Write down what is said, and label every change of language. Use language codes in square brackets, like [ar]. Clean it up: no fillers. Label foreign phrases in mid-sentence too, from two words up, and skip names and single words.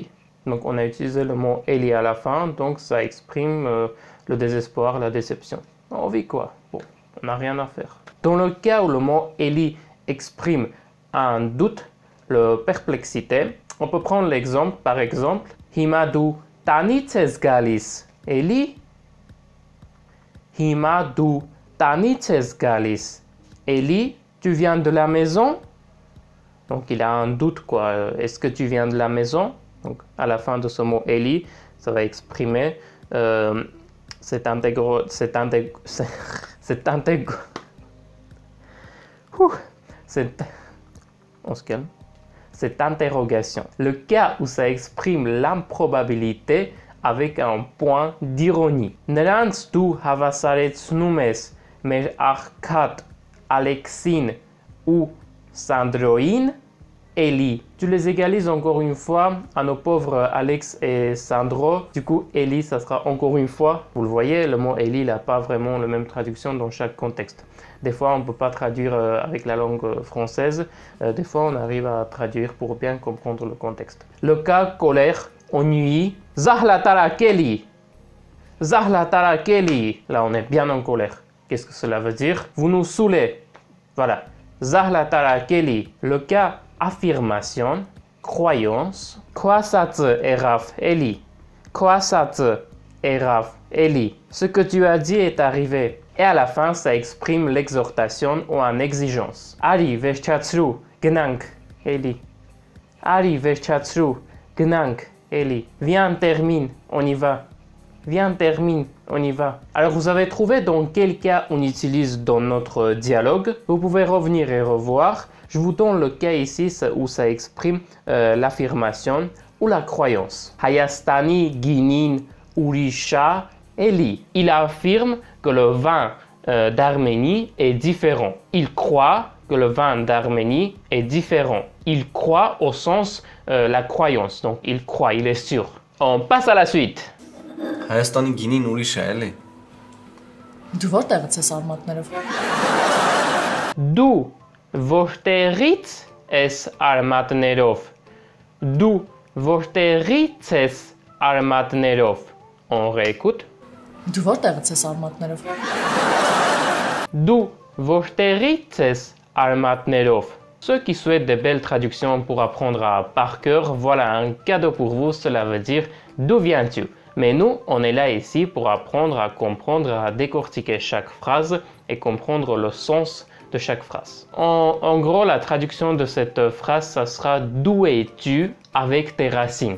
[fr] Donc on a utilisé le mot Eli à la fin, donc ça exprime le désespoir, la déception. On vit quoi? Bon. On n'a rien à faire. Dans le cas où le mot Eli exprime un doute, la perplexité, on peut prendre l'exemple, par exemple, [hy] Հիմա դու տանից ես գալիս. Էլի։ Հիմա դու տանից ես գալիս. [fr] Eli, tu viens de la maison? Donc il a un doute, quoi. Est-ce que tu viens de la maison? Donc à la fin de ce mot Eli, ça va exprimer cette interrogation. Le cas où ça exprime l'improbabilité avec un point d'ironie. [hy] Նրանց դու հավասարեցնում ես մեր աղքատ Ալեքսին ou Sandroïn, Eli. [fr] Tu les égalises encore une fois à nos pauvres Alex et Sandro. Du coup, Eli, ça sera encore une fois. Vous le voyez, le mot Eli n'a pas vraiment la même traduction dans chaque contexte. Des fois, on ne peut pas traduire avec la langue française. Des fois, on arrive à traduire pour bien comprendre le contexte. Le cas colère ennui. Zahlatarakeli. Zahlatarakeli. Là, on est bien en colère. Qu'est-ce que cela veut dire? Vous nous saoulez. Voilà. Zahlatarakeli. Le cas affirmation, croyance. [hy] Քո ասածը եղավ, էլի։ Քո ասածը եղավ, էլի. [fr] Ce que tu as dit est arrivé. Et à la fin, ça exprime l'exhortation ou une exigence. [hy] Արի վերջացրու գնանք, էլի։ Արի վերջացրու գնանք, էլի. [fr] Viens, termine, on y va. Viens, termine, on y va. Alors, vous avez trouvé dans quel cas on utilise dans notre dialogue. Vous pouvez revenir et revoir. Je vous donne le cas ici où ça exprime l'affirmation ou la croyance. [hy] Հայաստանի գինին ուրիշ է, էլի. [fr] Il affirme que le vin d'Arménie est différent. Il croit que le vin d'Arménie est différent. Il croit au sens la croyance. Donc, il croit, il est sûr. On passe à la suite. [hy] Հայաստանի գինին ուրիշ է, էլի։ Դու որտեղից ես արմատներով։ Դու որտեղից ես արմատներով։ Դու որտեղից ես արմատներով։ [fr] On réécoute. [hy] Դու որտեղից ես արմատներով։ Դու որտեղից ես արմատներով։ [fr] Ceux qui souhaitent de belles traductions pour apprendre par cœur, voilà un cadeau pour vous. Cela veut dire d'où viens-tu? Mais nous, on est là ici pour apprendre à comprendre, à décortiquer chaque phrase et comprendre le sens de chaque phrase. En gros, la traduction de cette phrase, ça sera d'où es-tu avec tes racines.